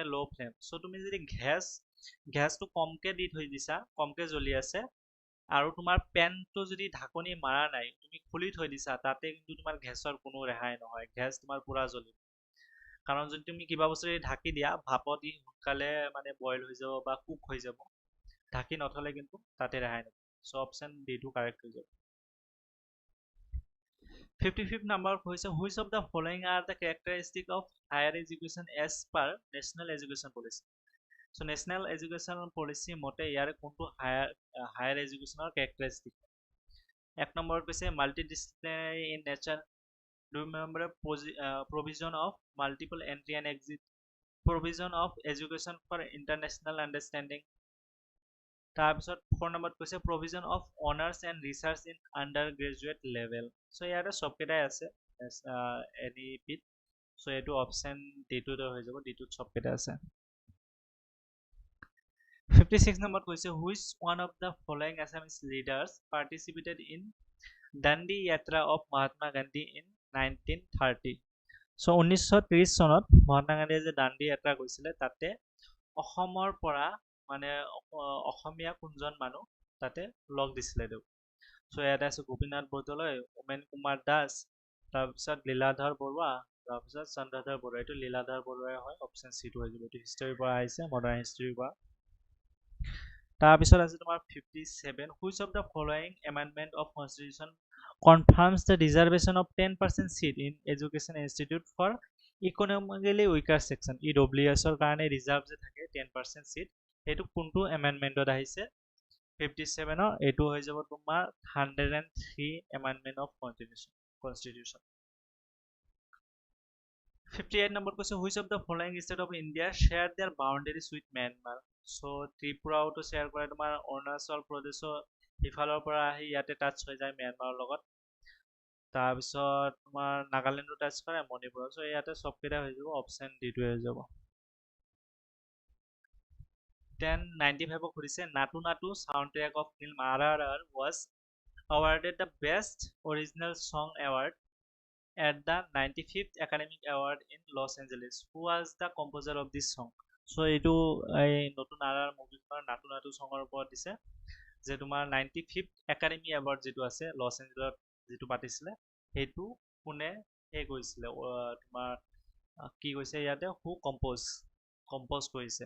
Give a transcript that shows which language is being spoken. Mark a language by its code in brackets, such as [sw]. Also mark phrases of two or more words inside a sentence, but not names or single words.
[en] low flame [as] সো তুমি যদি গেছটো কমকে দি থৈ দিছা কমকে জ্বলি আছে আৰু তোমাৰ পেনটো যদি ঢাকনি মাৰা নাই তুমি খুলি থৈ দিছা তাতে কিন্তু তোমাৰ গেছৰ কোনো ৰেহাই নহয় গেছ তোমাৰ পুৰা জ্বলিব কাৰণ যদি তুমি কিবা বস্তু ঢাকি দিয়া ভাপত দি সোনকালে মানে বইল হৈ যাব বা কুক হৈ যাব ঢাকি নথলে কিন্তু তাতে ৰেহাই নহয় সো [en] option D [as] টো কাৰেক্ট হৈ যাব [en] 55th [as] নম্বৰ হৈছে [en] which of the following are the characteristic of higher education as per National Education Policy so [as] নেশ্যনেল এডুকেশ্যন পলিচি মতে ইয়াৰে কোনটো হায়াৰ এডুকেশ্যনৰ কেৰেক্টাৰিষ্টিক এক নম্বৰত কৈছে [en] multi disciplinary in nature [as] 2 নম্বৰ [en] provision of multiple entry and exit provision of education for international understanding [as] তাৰপিছত 4 নম্বৰত কৈছে [en] provision of honors and research in undergraduate level [as] so ইয়াতে সবকেইটাই আছে [en] any bit [as] so এইটো অপশ্যন D2 হৈ যাব D2 সবকেইটা আছে [en] 56 [as] নম্বৰত কৈছে [en] which one of the following Assamese leaders participated in Dandi Yatra of Mahatma Gandhi in 1930 সো 1930 [as] চনত মহাত্মা গান্ধীয়ে যে দাণ্ডি যাত্ৰা কৰিছিলে তাতে অসমৰ পৰা মানে অসমীয়া কোনজন মানুহ তাতে লগ দিছিলে দেউ সো ইয়াতে আছে গোপীনাথ বৰদলৈ উমেন কুমাৰ দাস তাৰপিছত লীলাধৰ বৰুৱা তাৰপিছত চন্দ্ৰধৰ বৰুৱা এইটো লীলাধৰ বৰুৱাই হয় অপশ্যন চি টো হৈ যাব এইটো হিষ্টৰীৰ পৰা আহিছে মডাৰ্ণ হিষ্টৰীৰ পৰা তাৰপিছত আছে তোমাৰ 57 [en] which of the following amendment of constitution confirms the reservation of 10% seat in education institute for economically weaker section EWS [as] ৰ কাৰণে ৰিজাৰ্ভ যে থাকে [en] 10% seat [as] এইটো কোনটো এমেন্ডমেন্টত আহিছে 57 ৰ এইটো হৈ যাব তোমাৰ 103 [en] amendment of constitution Constitution. 58 number question, which of the following state of India share their boundaries with Myanmar? So Tripura to share [as] কৰে তোমাৰ অৰুণাচল প্ৰদেশৰ ইফালৰ পৰা আহি ইয়াতে টাচ হৈ যায় মিয়ানমাৰৰ লগত তাৰপিছত তোমাৰ নাগালেণ্ডো টাচ কৰে মণিপুৰ সো ইয়াতে সবকেইটা হৈ যাব অপশন ডি টো হৈ যাব 1095 সুধিছে নাটু নাটু [en] soundtrack of film RRR was awarded the best original song award at the 95th Academy Award in Los Angeles. Who was the composer of this song? [as] So এইটো এই নতুন RRR মুভিখনৰ নাটু নাটু সঙৰ ওপৰত দিছে যে তোমাৰ 95th Academy Award যেটো আছে লস এঞ্জেলছত যেটো পাতিছিলে হেতু কোনে হে কৰিছিলে তোমাৰ কি কৈছে ইয়াতে [en] who compose [as] কৰিছে